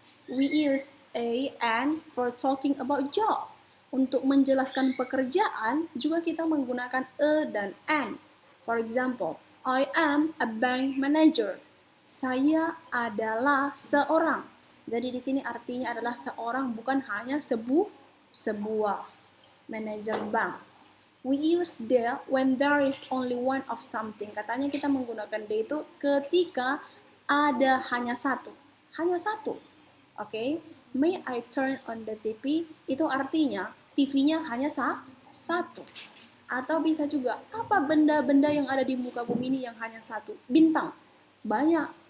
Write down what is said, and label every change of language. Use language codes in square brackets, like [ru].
[en] We use a and for talking about job. [id] Untuk menjelaskan pekerjaan, juga kita menggunakan a dan and. [en] For example, I am a bank manager. [id] Saya adalah seorang. Jadi di sini artinya adalah seorang, bukan hanya sebuah manajer bank. [en] We use the when there is only one of something. [id] Katanya kita menggunakan the itu ketika ada hanya satu. Hanya satu. Oke. [en] May I turn on the TV? [id] Itu artinya TV-nya hanya satu. Atau bisa juga, apa benda-benda yang ada di muka bumi ini yang hanya satu? Bintang. Banyak.